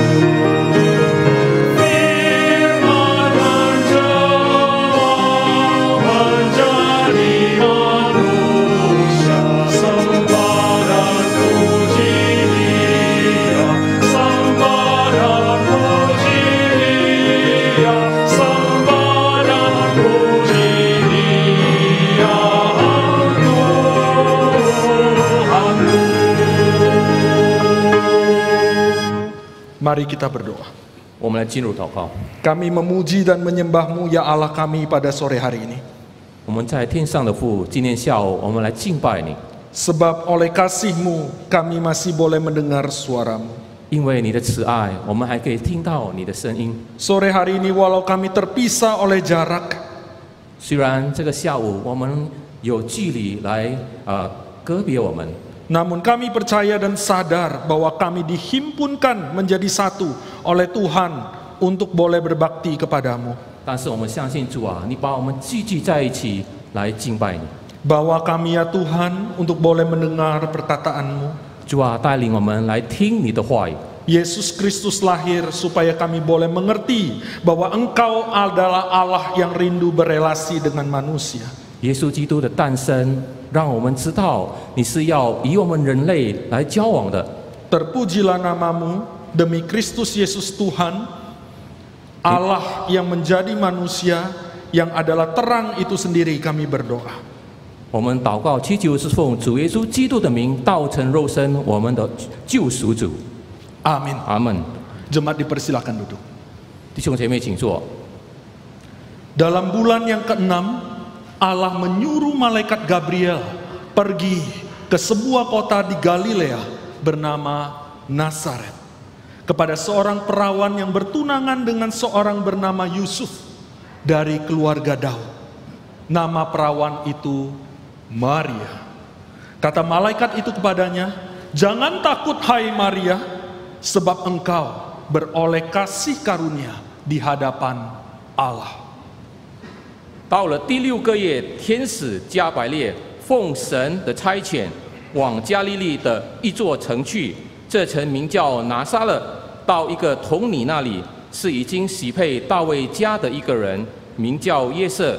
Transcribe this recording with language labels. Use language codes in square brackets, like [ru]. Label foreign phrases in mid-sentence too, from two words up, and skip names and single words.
[id] Firman menjelma menjadi manusia, sembah dan puji Dia, sembah dan puji Dia, sembah dan puji Dia, Tuhanmu. Mari kita berdoa. [zh] 我们来进入祷告。 [id] Kami memuji dan menyembah-Mu ya Allah kami pada sore hari ini. [zh] 我们在天上的父，今天下午我们来敬拜你， [id] Sebab oleh kasih-Mu kami masih boleh mendengar suara-Mu. [zh] 因为你的慈爱，我们还可以听到你的声音。 [id] Sore hari ini walau kami terpisah oleh jarak, [zh] 虽然这个下午我们有距离来隔别我们， [id] namun kami percaya dan sadar bahwa kami dihimpunkan menjadi satu oleh Tuhan untuk boleh berbakti kepadamu. [zh] 但是我们相信主啊，你把我们聚集在一起来敬拜你。 [id] Bawa kami ya Tuhan untuk boleh mendengar perkataan-Mu. [zh] 主啊，带领我们来听你的话语。 [id] Yesus Kristus lahir supaya kami boleh mengerti bahwa Engkau adalah Allah yang rindu berelasi dengan manusia. [zh] 耶稣基督的诞生，让我们知道你是要以我们人类来交往的。 [id] Terpujilah namamu demi Kristus Yesus Tuhan, Allah yang menjadi manusia, yang adalah terang itu sendiri kami berdoa. [zh] 我们祷告祈求是奉主耶稣基督的名，道成肉身，我们的救赎主。 [id] Amin. [zh] 阿门。 [id] Jemaat dipersilakan duduk. [zh] 弟兄姐妹，请坐。 [id] Dalam bulan yang ke-6, Allah menyuruh malaikat Gabriel pergi ke sebuah kota di Galilea bernama Nazaret, kepada seorang perawan yang bertunangan dengan seorang bernama Yusuf dari keluarga Daud. Nama perawan itu Maria. Kata malaikat itu kepadanya, "Jangan takut hai Maria, sebab engkau beroleh kasih karunia di hadapan Allah." [zh] 到了第6个月，天使加百列奉神的差遣，往加利利的一座城去。这城名叫拿撒勒，到一个童女那里，是已经喜配大卫家的一个人，名叫约瑟。